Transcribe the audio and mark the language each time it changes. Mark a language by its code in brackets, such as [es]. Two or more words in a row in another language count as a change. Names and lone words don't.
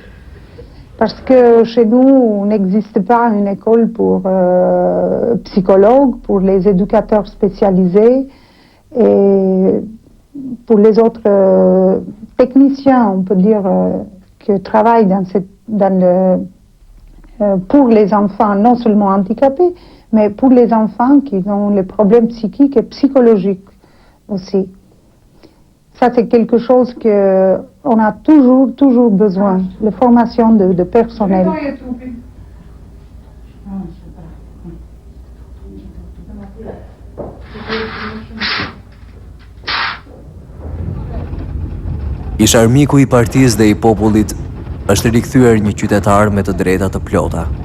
[fr] Parce que chez nous, n'existe pas une école pour psychologues, pour les éducateurs spécialisés et pour les autres techniciens, on peut dire, qui travaillent pour les enfants non seulement handicapés, mais pour les enfants qui ont les problèmes psychiques et psychologiques aussi. Ça, c'est quelque chose qu'on a toujours besoin, la formation de personnel. [sq] Ish armiku I partisë dhe I popullit është rikthyer një qytetar me të drejta të plota.